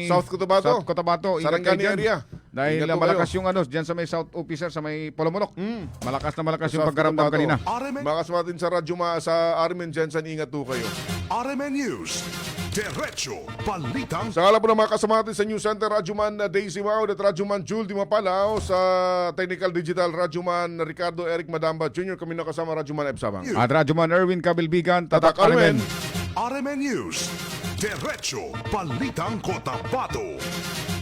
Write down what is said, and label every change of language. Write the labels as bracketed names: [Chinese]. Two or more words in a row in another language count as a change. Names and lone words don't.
[Filipino] South Cotabato. South Cotabato, ingat Sarangani kayo dyan. area. Dahil Ingat po malakas kayo. yung dyan sa may South Officer, sa may Polomolok. Malakas na malakas yung South pagkaramdam Cotabato. kanina. RMN, Mga kasama natin sa radyo, sa Armin Jensen, ingat po kayo. RMN News, Diretso Balitang. Sa ngala po ng mga kasama natin sa News Center, Radyoman Daisy Maud at Radyoman Jul Di Mapalaw, sa [English] Technical Digital, [Filipino] Radyoman Ricardo Eric Madamba Jr. Kami nakasama Radyoman Ebsabang. At Radyoman Erwin Kabilbigan, Tatak Tatak Armen. Armen. RMN News, Diretso Balitang Cotabato.